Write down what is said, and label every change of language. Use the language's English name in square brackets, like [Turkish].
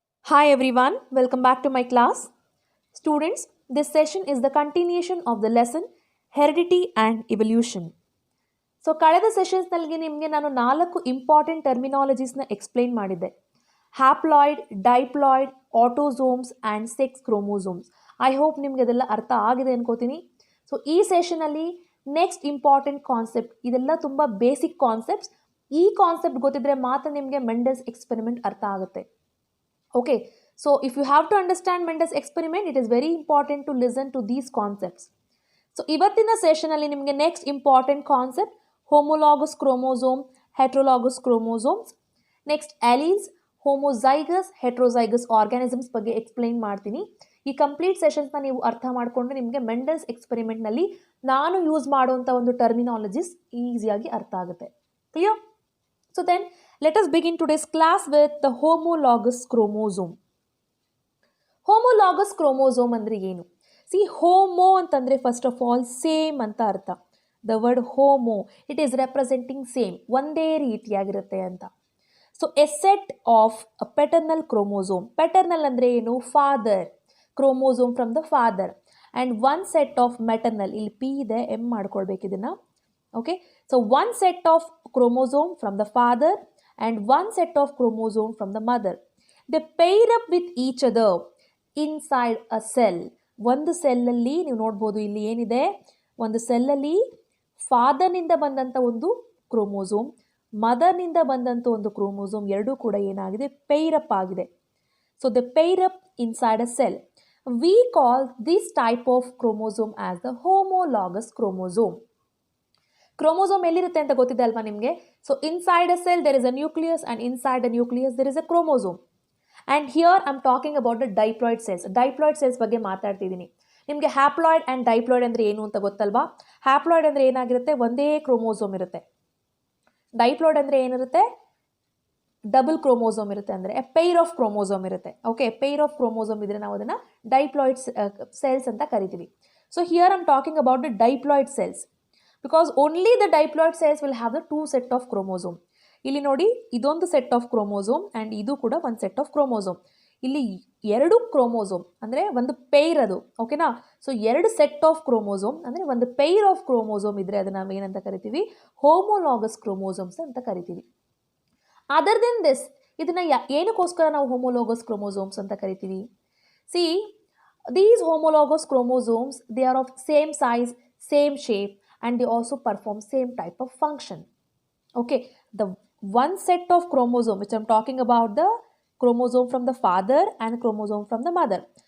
[English] Hi everyone, welcome back to my class. Students, this session is the continuation of the lesson Heredity and Evolution. [Kannada] So ಕಳೆದ ಸೆಷನ್ಸ್ನಲ್ಲಿ ನಿಮಗೆ ನಾನು 4 important ಟರ್ಮಿನಾಲಜೀಸ್ನ explain ಮಾಡಿದ್ದೆ. Haploid, diploid, autosomes and sex chromosomes. [English] I hope [Kannada] ನಿಮಗೆ ಅದೆಲ್ಲ ಅರ್ಥ ಆಗಿದೆ ಅನ್ಕೋತೀನಿ. So ಈ ಸೆಷನಲ್ಲಿ ನೆಕ್ಸ್ಟ್ ಇಂಪಾರ್ಟೆಂಟ್ ಕಾನ್ಸೆಪ್ಟ್, ಇದೆಲ್ಲ ತುಂಬ ಬೇಸಿಕ್ ಕಾನ್ಸೆಪ್ಟ್ಸ್. ಈ ಕಾನ್ಸೆಪ್ಟ್ ಗೊತ್ತಿದ್ರೆ ಮಾತ್ರ ನಿಮಗೆ ಮೆಂಡೆಲ್ಸ್ ಎಕ್ಸ್ಪೆರಿಮೆಂಟ್ ಅರ್ಥ ಆಗುತ್ತೆ. [English] Okay, so if you have to understand Mendel's experiment, it is very important to listen to these concepts. [Kannada] So ಇವತ್ತಿನ ಸೆಷನ್ ಅಲ್ಲಿ ನಿಮಗೆ next important concept homologous chromosome, ಹೆಟ್ರೋಲಾಗಸ್ chromosomes, next alleles, homozygous, ಹೆಟ್ರೋಝೈಗಸ್ organisms ಬಗ್ಗೆ explain ಮಾಡ್ತೀನಿ. ಈ complete ಸೆಷನ್ಸ್ನ ನೀವು ಅರ್ಥ ಮಾಡಿಕೊಂಡ್ರೆ ನಿಮಗೆ ಮೆಂಡೆಲ್ಸ್ ಎಕ್ಸ್ಪೆರಿಮೆಂಟ್ನಲ್ಲಿ ನಾನು ಯೂಸ್ ಮಾಡುವಂಥ ಒಂದು ಟರ್ಮಿನಾಲಜೀಸ್ ಈಸಿಯಾಗಿ ಅರ್ಥ ಆಗುತ್ತೆ. Clear? [English] So then let us begin today's class with the homologous chromosome. [Kannada] Homologous chromosome ಅಂದ್ರೆ ಏನು? [English] See, homo ಅಂತಂದ್ರೆ first of all same ಅಂತ ಅರ್ಥ. The word homo, it is representing same, [Kannada] ಒಂದೇ ರೀತಿಯಾಗಿರುತ್ತೆ ಅಂತ. [English] So a set of a paternal chromosome. [Kannada] Paternal ಅಂದ್ರೆ ಏನು? [English] Father. Chromosome from the father. And one set of maternal. [Kannada] ಇಲ್ಲಿ P ಇದೆ, M ಮಾಡ್ಕೊಳ್ಬೇಕು ಇದನ್ನ. [English] Okay, so one set of chromosome from the father and one set of chromosome from the mother. They pair up with each other inside a cell. [Kannada] ಒಂದು ಸೆಲ್ಲಲ್ಲಿ ನೀವು ನೋಡ್ಬೋದು, ಇಲ್ಲಿ ಏನಿದೆ, ಒಂದು ಸೆಲ್ಲಲ್ಲಿ ಫಾದರ್ನಿಂದ ಬಂದಂಥ ಒಂದು ಕ್ರೋಮೋಸೋಮ್, ಮದರ್ನಿಂದ ಬಂದಂಥ ಒಂದು ಕ್ರೋಮೋಸೋಮ್ ಎರಡೂ ಕೂಡ ಏನಾಗಿದೆ, ಪೈರಪ್ ಆಗಿದೆ. [English] So the pair up inside a cell. We call this type of chromosome as the homologous chromosome. [Kannada] Chromosome ಎಲ್ಲಿರುತ್ತೆ ಅಂತ ಗೊತ್ತಿದೆ ಅಲ್ವಾ ನಿಮಗೆ? [English] So inside a cell there is a nucleus and inside a nucleus there is a chromosome. And here I am talking about the diploid cells. [Kannada] Diploid cells ಬಗ್ಗೆ ಮಾತಾಡ್ತಿದ್ದೀನಿ. ನಿಮಗೆ haploid and diploid ಅಂದರೆ ಏನು ಅಂತ ಗೊತ್ತಲ್ವಾ? ಹ್ಯಾಪ್ಲಾಯ್ಡ್ ಅಂದರೆ ಏನಾಗಿರುತ್ತೆ, ಒಂದೇ ಕ್ರೋಮೋಸೋಮ್ ಇರುತ್ತೆ. ಡೈಪ್ಲಾಯ್ಡ್ ಅಂದರೆ ಏನಿರುತ್ತೆ, ಡಬಲ್ ಕ್ರೋಮೋಸೋಮ್ ಇರುತ್ತೆ, ಅಂದರೆ ಎ ಪೈರ್ ಆಫ್ ಕ್ರೋಮೋಸೋಮ್ ಇರುತ್ತೆ. ಓಕೆ, ಪೈರ್ ಆಫ್ ಕ್ರೋಮೋಸೋಮ್ ಇದ್ರೆ ನಾವು ಅದನ್ನು ಡೈಪ್ಲಾಯ್ಡ್ ಸೆಲ್ಸ್ ಅಂತ ಕರಿತೀವಿ. [English] So here I am talking about the diploid cells. Because only the diploid cells will have the two set of chromosome. [Kannada] ಇಲ್ಲಿ ನೋಡಿ, ಇದೊಂದು ಸೆಟ್ ಆಫ್ ಕ್ರೋಮೋಸೋಮ್ ಆ್ಯಂಡ್ ಇದು ಕೂಡ ಒಂದು ಸೆಟ್ ಆಫ್ ಕ್ರೋಮೋಸೋಮ್. ಇಲ್ಲಿ ಎರಡು ಕ್ರೋಮೋಸೋಮ್ ಅಂದರೆ ಒಂದು ಪೈರ್ ಅದು, ಓಕೆನಾ? ಸೊ ಎರಡು ಸೆಟ್ ಆಫ್ ಕ್ರೋಮೋಸೋಮ್ ಅಂದರೆ ಒಂದು ಪೈರ್ ಆಫ್ ಕ್ರೋಮೋಸೋಮ್ ಇದ್ದರೆ ಅದನ್ನು ನಾವು ಏನಂತ ಕರಿತೀವಿ, ಹೋಮೋಲಾಗಸ್ ಕ್ರೋಮೋಸೋಮ್ಸ್ ಅಂತ ಕರಿತೀವಿ. [English] other than this, [Kannada] ಇದನ್ನು ಏನಕ್ಕೋಸ್ಕರ ನಾವು ಹೋಮೋಲಾಗಸ್ ಕ್ರೋಮೋಸೋಮ್ಸ್ ಅಂತ ಕರಿತೀವಿ? [English] See, these homologous chromosomes they are of same size, same shape, and they also perform same type of function. Okay, the one set of chromosome which I am talking about, the chromosome from the father and chromosome from the mother.